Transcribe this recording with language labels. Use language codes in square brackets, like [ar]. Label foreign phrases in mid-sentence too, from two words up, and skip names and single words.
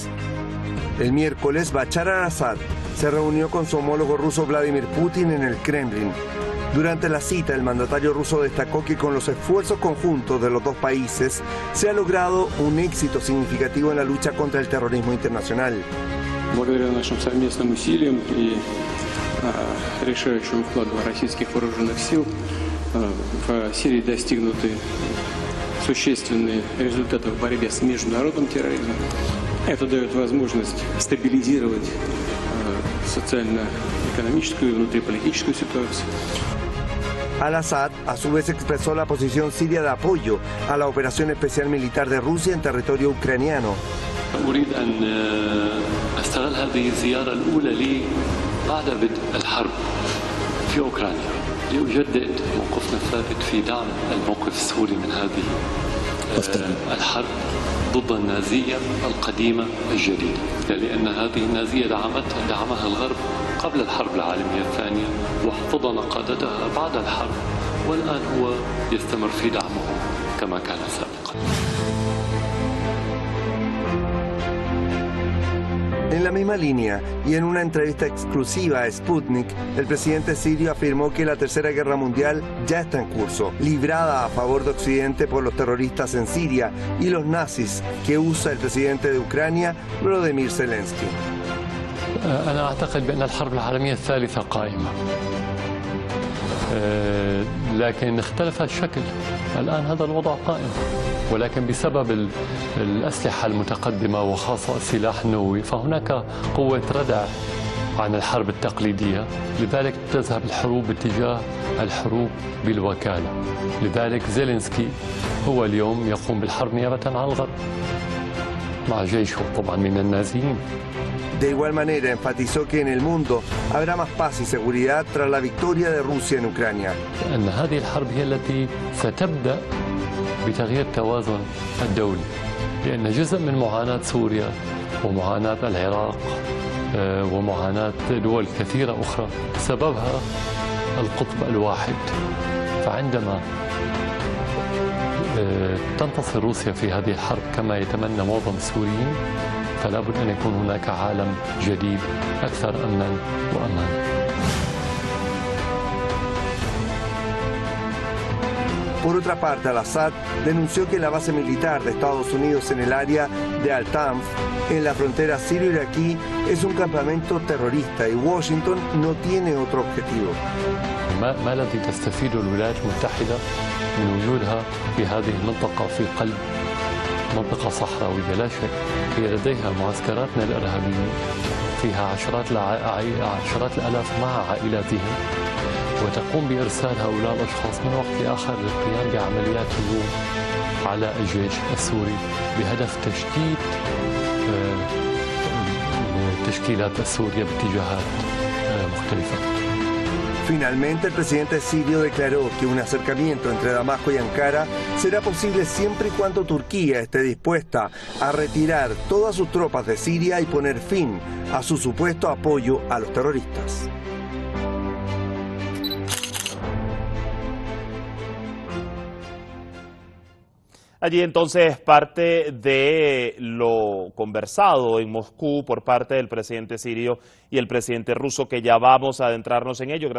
[es] El miércoles, Bashar al-Assad se reunió con su homólogo ruso Vladimir Putin en el Kremlin. Durante la cita, el mandatario ruso destacó que con los esfuerzos conjuntos de los dos países se ha logrado un éxito significativo en la lucha contra el terrorismo internacional. [ru] Решающему вкладу российских вооруженных сил в Сирии достигнуты существенные результаты в борьбе с международным терроризмом. Это дает возможность стабилизировать социально-экономическую и внутриполитическую ситуацию. [es] Al-Assad a su vez expresó la posición siria de apoyo a la operación especial militar de Rusia en territorio ucraniano. [ar] أريد أن أستغل هذه الزيارة الأولى لي بعد بدء الحرب في أوكرانيا لأجدد موقفنا الثابت في دعم الموقف السوري من هذه الحرب ضد النازية القديمة الجديدة، لأن هذه النازية دعمها الغرب قبل الحرب العالمية الثانية واحتضن قادتها بعد الحرب، والآن هو يستمر في دعمه كما كان سابقا. [es] En la misma línea y en una entrevista exclusiva a Sputnik, el presidente sirio afirmó que la Tercera Guerra Mundial ya está en curso, librada a favor de Occidente por los terroristas en Siria y los nazis que usa el presidente de Ucrania, Volodymyr Zelensky. [ar] أنا أعتقد بأن الحرب العالمية الثالثة قائمة، لكن اختلف الشكل. الآن هذا الوضع قائم، ولكن بسبب الأسلحة المتقدمة وخاصة السلاح النووي فهناك قوة ردع عن الحرب التقليدية، لذلك تذهب الحروب باتجاه الحروب بالوكالة. لذلك زيلينسكي هو اليوم يقوم بالحرب نيابة عن الغرب مع جيشه طبعا من النازيين. [es] De igual manera, enfatizó que en el mundo habrá más paz y seguridad tras la victoria de Rusia en Ucrania. [ar] أن هذه الحرب هي التي ستبدأ بتغيير التوازن الدولي، لأن جزء من معاناة سوريا ومعاناة العراق ومعاناة دول كثيرة أخرى سببها القطب الواحد. فعندما تنتصر روسيا في هذه الحرب كما يتمنى معظم السوريين فلا بد أن يكون هناك عالم جديد أكثر أمنا وأمانا. [es] Por otra parte, al-Assad denunció que la base militar de Estados Unidos en el área de Al-Tanf, en la frontera sirio-iraquí, es un campamento terrorista y Washington no tiene otro objetivo. [ar] ما الذي تستفيد الولايات المتحدة من وجودها في هذه المنطقة في قلب منطقة صحراوية؟ لا شيء. هي لديها معسكراتنا الإرهابيين فيها عشرات الآلاف مع عائلاتهم، وتقوم بإرسال هؤلاء الأشخاص من وقت لآخر للقيام بعمليات هجوم على الجيش السوري بهدف تشتيت التشكيلات السورية باتجاهات مختلفة. [es] Finalmente, el presidente sirio declaró que un acercamiento entre Damasco y Ankara será posible siempre y cuando Turquía esté dispuesta a retirar todas sus tropas de Siria y poner fin a su supuesto apoyo a los terroristas. Allí entonces parte de lo conversado en Moscú por parte del presidente sirio y el presidente ruso, que ya vamos a adentrarnos en ello.